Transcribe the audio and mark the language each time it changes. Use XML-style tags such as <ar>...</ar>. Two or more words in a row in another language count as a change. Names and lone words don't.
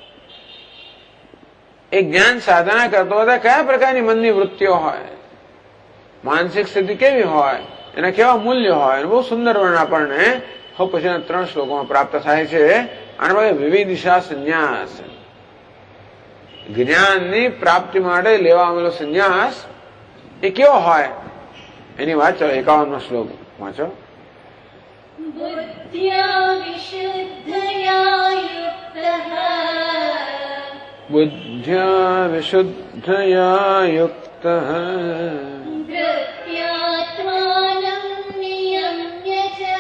<gu>એ જ્ઞાન સાધના કરતો હતા કયા પ્રકારની મનની વૃત્તિઓ હોય, માનસિક સ્થિતિ કેવી હોય, એના કેવા મૂલ્ય હોય, બહુ સુંદર વર્ણન આપણને પછીના 3 શ્લોકોમાં પ્રાપ્ત થાય છે. આના પાસે વિવિધિશા સંન્યાસ, જ્ઞાનની પ્રાપ્તિ માટે લેવા આવેલો સંન્યાસ એ કેવો હોય એની વાત ચાલો 51મો શ્લોક વાંચો.</gu> <sa>बुद्ध्या विशुद्धया युक्तः बुद्ध्या विशुद्धया युक्तः धृत्यात्मानं नियम्य च</sa>